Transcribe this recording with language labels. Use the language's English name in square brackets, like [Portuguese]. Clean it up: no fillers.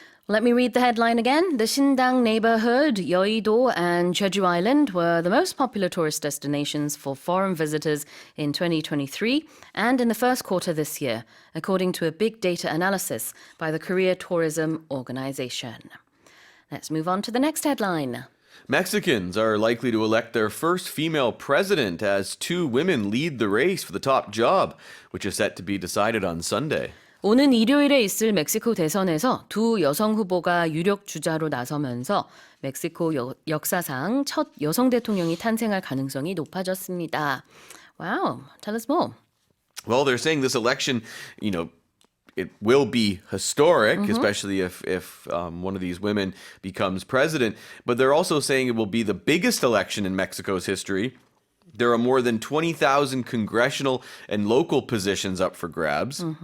[English] Let me read the headline again. The Shindang neighborhood, Yeouido and Jeju Island were the most popular tourist destinations for foreign visitors in 2023 and in the first quarter this year, according to a big data analysis by the Korea Tourism Organization. Let's move on to the next headline. Mexicans are likely to elect their first female president as 2 women lead the race for the top job, which is set to be decided on Sunday. [Korean] 오는 일요일에 있을 멕시코 대선에서 두 여성 후보가 유력 주자로 나서면서 멕시코 역사상 첫 여성 대통령이 탄생할 가능성이 높아졌습니다. [English] Wow, tell us more. Well, they're saying this election, it will be historic, especially if one of these women becomes president. But they're also saying it will be the biggest election in Mexico's history. There are more than 20,000 congressional and local positions up for grabs.